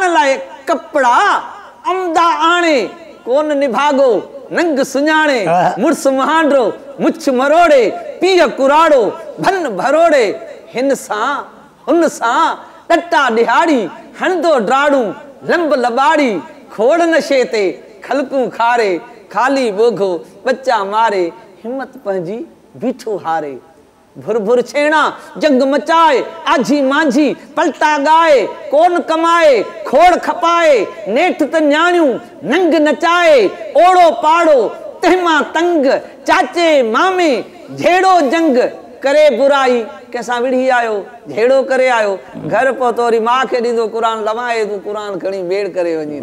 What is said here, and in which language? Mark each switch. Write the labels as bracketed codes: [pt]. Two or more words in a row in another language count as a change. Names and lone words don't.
[sd] लाइ कपड़ा अमदा आणे, कोन निभागो नंग सुञाणे, मुड़स महांडो मुछ मरोड़े, पीउ कुराड़ो भन भरोड़े, हिन सां हुन सां टटा ॾिहाड़ी, हणंदो ड्राड़ू लंब लबाड़ी, खोड़ नशे ते खलकूं खारे, खाली ॿोघो बच्चा मारे, हिम्मत पंहिंजी बीठो हारे। भुर भुर छेड़ा जंग मचाए, आझी मांझी पलटा गाए, कोन कमाए खोड़ खपाए, नेठ त न्याणियूं नंग नचाए, ओड़ो पाड़ो तहमा तंग, चाचे मामे झेड़ो जंग, करे बुराई कंहिंसां विढ़ी आयो झेड़ो करे आयो, घर पहुतो वरी माउ खे ॾींदो क़ुरान लवाए, तूं क़ुरान खणी बेड़ करे वञी।